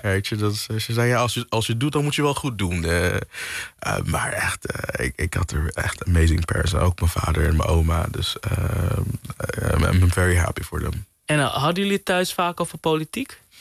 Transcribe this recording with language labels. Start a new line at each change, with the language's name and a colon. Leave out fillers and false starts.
Dutch: Weet je, dat ze zei, ja, als je doet, dan moet je wel goed doen. Maar echt, ik had er echt
English: amazing pairs.
Dutch: Ook mijn vader en mijn oma.
English: Dus I'm very happy for them.
Dutch: En hadden jullie het thuis vaak over politiek?